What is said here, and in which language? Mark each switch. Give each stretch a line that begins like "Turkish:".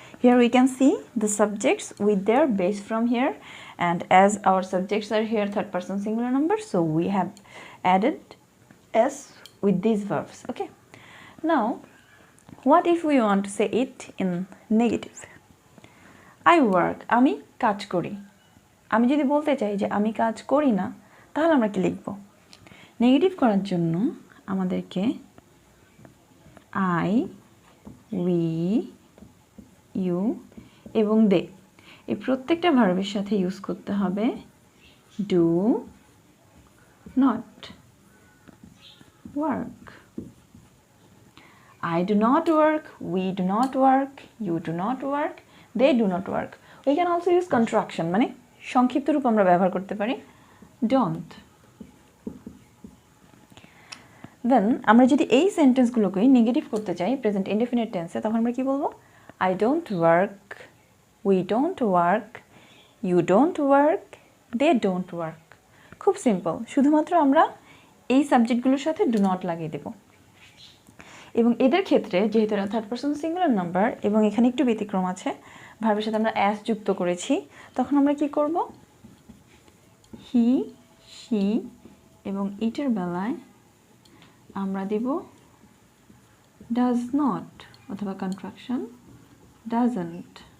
English: Here we can see the subjects with their base from here, and as our subjects are here third person singular number, so we have added s with these verbs. Okay, now what if we want to say it in negative? I work,
Bangla: আমি কাজ করি। আমি যদি বলতে চাই যে আমি কাজ করি না, তাহলে আমরা কি লিখব? নেগেটিভ করার জন্য আমাদেরকে I, we, you এবং they এই প্রত্যেকটা ভার্বের সাথে ইউজ করতে হবে
English: do not work. I do not work, we do not work, you do not work, they do not work. We can also use contraction,
Bangla: মানে সংক্ষিপ্ত রূপ আমরা ব্যবহার করতে পারি don't. দেন আমরা যদি এই সেন্টেন্সগুলোকে নেগেটিভ করতে চাই প্রেজেন্ট ইনডেফিনিট টেন্সে, তখন আমরা কি বলবো?
English: I don't work, we don't work, you don't work, they don't work.
Bangla: খুব সিম্পল, শুধুমাত্র আমরা এই সাবজেক্টগুলোর সাথে ডু নট লাগিয়ে দেব। এবং এদের ক্ষেত্রে যেহেতু এরা থার্ড পারসন সিঙ্গুলার নাম্বার এবং এখানে একটু ব্যতিক্রম আছে, ভার্বের সাথে আমরা অ্যাস যুক্ত করেছি, তখন আমরা কি করব? হি, শি এবং ইটের বেলায় আমরা দেব ডাজ নট অথবা কন্ট্রাকশন ডাজন্ট।